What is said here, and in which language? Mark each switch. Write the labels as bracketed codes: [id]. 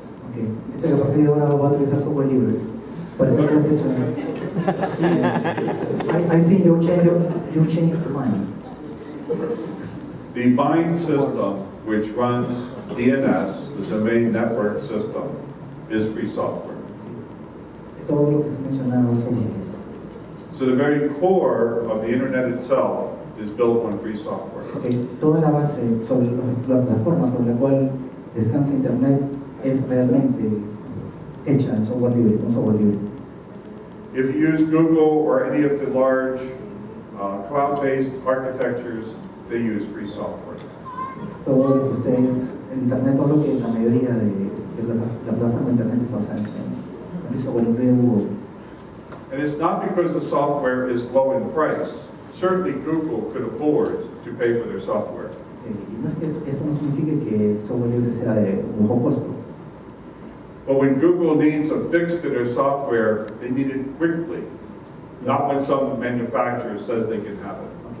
[es] Okay. Dice que a partir de ahora va a utilizar software libre. Parece que has hecho. [en] I think you changed your mind. The bind system, which runs DNS, the domain network system, is free software. [es] Todo lo que se ha mencionado es software libre. [en] So the very core of the internet itself is built on free software. Okay. [es] Toda la base sobre la plataforma sobre la cual descansa Internet es realmente hecha en software libre, con software libre. [en] If you use Google or any of the large cloud-based architectures, they use free software. [es] Todo lo que ustedes, en Internet, todo lo que la mayoría de la plataforma de Internet está basada en software libre de Google. [en] And it's not because the software is low in price. Certainly Google could afford to pay for their software. [es] Y no es que eso no signifique que el software libre sea de bajo costo. [en] But when Google needs a fix to their software, they need it quickly, not when some manufacturer says they can have it.